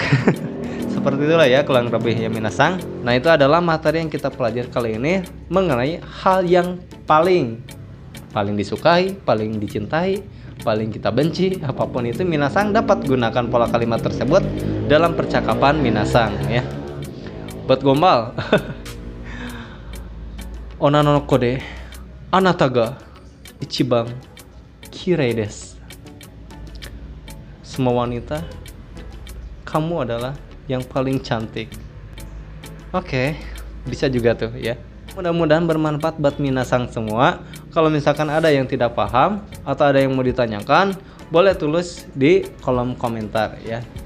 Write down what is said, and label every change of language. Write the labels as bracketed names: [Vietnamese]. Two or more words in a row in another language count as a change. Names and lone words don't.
[Indonesian] Seperti itulah ya kurang lebih ya minasang. Nah, itu adalah materi yang kita pelajari kali ini mengenai hal yang paling disukai, paling dicintai, paling kita benci, apapun itu minasang dapat gunakan pola kalimat tersebut dalam percakapan minasang ya. Buat gombal. [Japanese] 女の子であなたが一番きれいです. [Indonesian] Semua wanita, kamu adalah yang paling cantik. Oke, bisa juga tuh ya. Mudah-mudahan bermanfaat buat minasang semua. Kalau misalkan ada yang tidak paham atau ada yang mau ditanyakan, boleh tulis di kolom komentar ya.